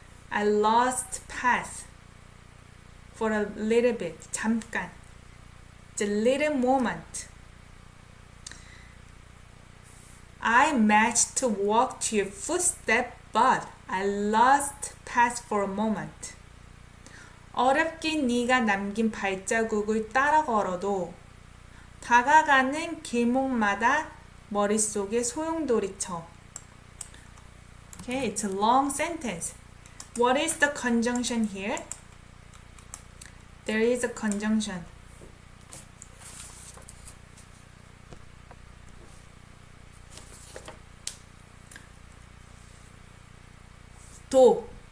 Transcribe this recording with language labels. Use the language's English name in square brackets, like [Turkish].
[English] I lost path. For a little bit. 잠깐. It's a little moment. I managed to walk to your footstep, but I lost path for a moment. [Korean] 어렵게 네가 남긴 발자국을 따라 걸어도 다가가는 길목마다 머릿속에 소용돌이쳐. Okay, it's a long sentence. [English] What is the conjunction here? There is a conjunction. [Korean] 도.